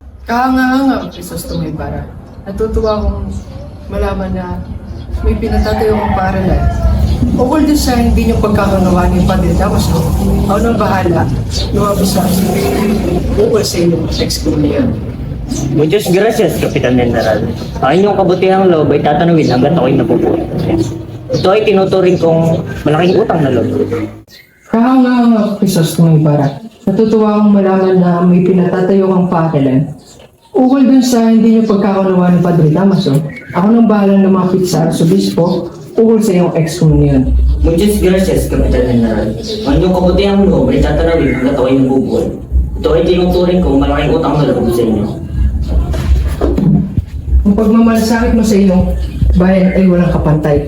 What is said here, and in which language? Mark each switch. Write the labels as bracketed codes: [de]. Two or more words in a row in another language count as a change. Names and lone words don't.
[tl] Kahanga-hanga, Crisostomo Ibarra. Natutuwa akong malaman na may pinatatayo kong paaralan. Ukol din sa hindi niyo pagkakunawaan yung Padre Damaso, ako nang bahala, lumabas sa ukol sa inyong ex-kuliyan. [es] Muchas gracias, [tl] Kapitan General. Ang inyong kabutihang loob ay tatanawin hanggat ako'y napupulit. Ito ay tinuturing kong malaking utang na loob. Kahanga-hanga, Crisostomo Ibarra. Natutuwa akong malaman na may pinatatayo kang paaralan. Ukol dun sa hindi niyo pagkakunawaan ng Padre Damaso, ako nang bahala lumapit sa Arsobispo ukol sa iyong ex-kuliyan. [es] Muchas gracias, [tl] Kapitan General. Ang inyong kabutihang loob ay tatanawin hanggat ako'y nabubuhay. Ito ay tinuturing kong malaking utang na loob sa inyo. Ang pagmamalasakit mo sa iyong bayan ay walang kapantay.